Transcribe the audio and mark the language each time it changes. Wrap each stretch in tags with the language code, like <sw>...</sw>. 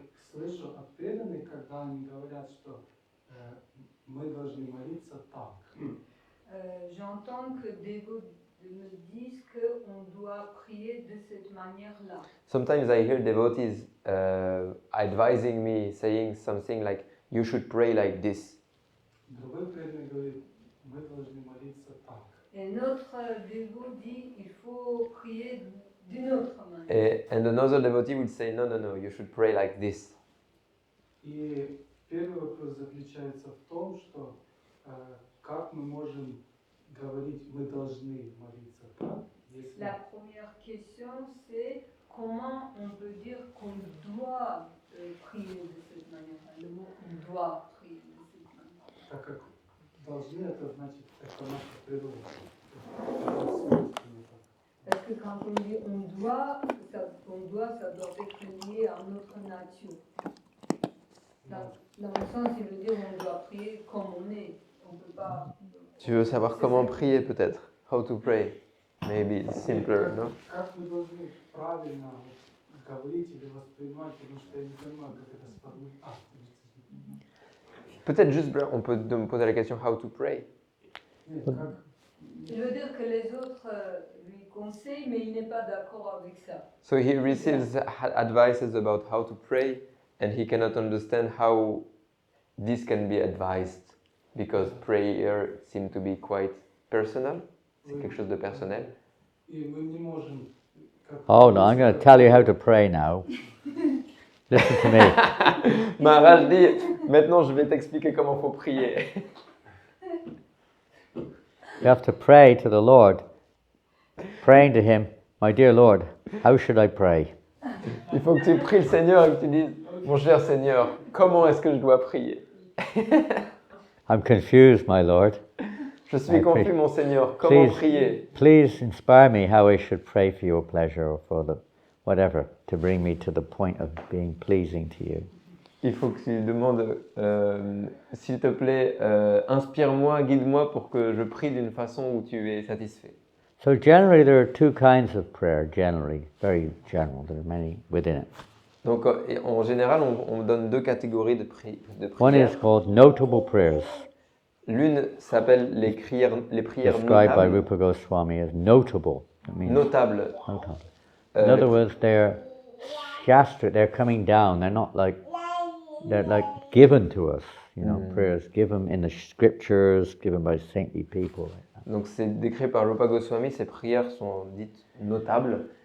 <ru>Слышу от преданных, когда они говорят, что мы должны молиться так.</ru> <fr>J'entends que des dévots me disent qu'on doit prier de cette manière-là.</fr> <en>Sometimes I hear devotees advising me, saying something like, you should pray like this.</en> <ru>Другой преданный говорит, мы должны молиться так.</ru> <fr>Et notre dévot dit il faut prier d'une autre manière.</fr> <en>And another devotee would say, no, no, no, you should pray like this.</en> <ru>И первый вопрос заключается в том, что как мы можем говорить, мы должны молиться так, если...</ru> <fr>La première question, c'est comment on peut dire qu'on doit prier de cette manière-là. Le mot on doit prier de cette manière-là.</fr> <ru>Так как должны, это значит, это наша природа. Это свойственно так.</ru> <fr>Parce que quand on dit on doit, ça doit être lié à notre nature. Dans le sens, il veut dire on doit prier comme on est. On peut pas... Tu veux savoir comment prier peut-être?</fr> <en>How to pray? Maybe it's simpler, no?</en> <ru>Как мы должны правильно говорить или воспринимать, потому что я не понимаю, как это сформулировать.</ru> <fr>Peut-être juste, on peut me poser la question,</fr> <en>how to pray?</en> <ru>Нет, как...</ru> <fr>Il veut dire que les autres lui conseillent, mais il n'est pas d'accord avec ça.</fr> <en>So he receives advices about how to pray, and he cannot understand how this can be advised, because prayer seems to be quite personal.</en> <fr>C'est quelque chose de personnel.</fr> <ru>И мы не можем...</ru> <en>Oh no, I'm going to tell you how to pray now. Listen to me.</en> <fr>Maharaj dit, maintenant je vais t'expliquer comment faut prier.</fr> <en>You have to pray to the Lord. Praying to Him, my dear Lord, how should I pray?</en> <fr>Il faut que tu pries le Seigneur et que tu dises, mon cher Seigneur, comment est-ce que je dois prier?</fr> <en>I'm confused, my Lord.</en> <fr>Je suis confus, mon Seigneur, comment prier?</fr> <en>Please inspire me how I should pray for your pleasure or for the whatever, to bring me to the point of being pleasing to you.</en> <fr>Il faut que tu demandes, s'il te plaît, inspire-moi, guide-moi pour que je prie d'une façon où tu es satisfait.</fr> <en>So generally there are two kinds of prayer, generally, very general, there are many within it.</en> <fr>Donc en général, on donne deux catégories de</fr> <en>One is</en> <fr>prières.</fr> <en>called notable prayers,</en> <fr>L'une s'appelle les prières</fr> <en>described by</en> <fr>notables.</fr> <en>Rupa Goswami as notable. It means</en> <fr>Notables.</fr> <en>notable. In other words, they're shastra, they're coming down, they're like given to us, you know, prayers given in the scriptures, given by saintly people.</en> <fr>Donc c'est décrit par Rupa Goswami, ces prières sont dites notables.</fr>